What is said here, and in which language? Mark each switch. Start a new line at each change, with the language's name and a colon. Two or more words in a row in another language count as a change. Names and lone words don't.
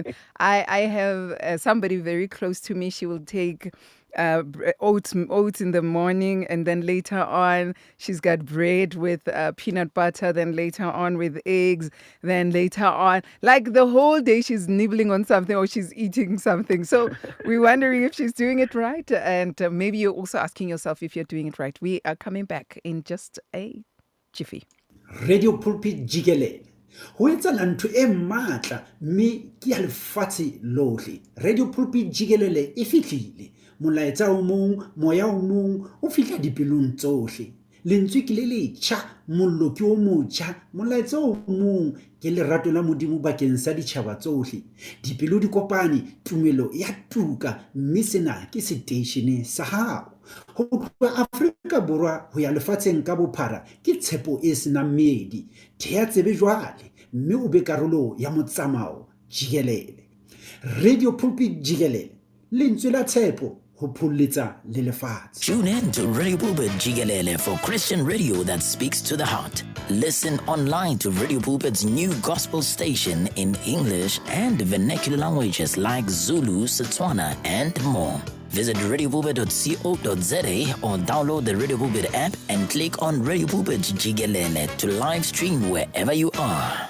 English: I have somebody very close to me. She will take oats in the morning, and then later on she's got bread with peanut butter, then later on with eggs, then later on, like the whole day she's nibbling on something or she's eating something. So we're wondering if she's doing it right, and maybe you're also asking yourself if you're doing it right. We are coming back in just a jiffy.
Southern Sotho: Radio Pulpit Jikelele ho etsahala ntho e matla mme ke ya lefatshe lohle. Radio Pulpit Jikelele e fihlile, molaetsa o mong, moya o mong o fihla dipelong tsohle. Lentswe ke le letjha, mollo ke o motjha, molaetsa o mong ke lerato la Modimo bakeng sa ditjhaba tsohle. Dipelo di kopane, tumelo ya tuka, mme sena ke station sa hao. Ho tloha Afrika Borwa ho ya lefatsheng ka bophara ke tshepo e senang meedi. Thea tsebe jwale mme o be karolo ya motsamao jikelele. Radio Pulpit Jikelele, lentswe la tshepo ho phulletsa le lefatshe.
English: Tune in to Radio Pulpit Jikelele for Christian radio that speaks to the heart. Listen online to Radio Pulpit's new gospel station in English and vernacular languages like Zulu, Setswana, and more. Visit radiopulpit.co.za or download the Radio Pulpit app and click on Radio Pulpit Jikelele to live stream wherever you are.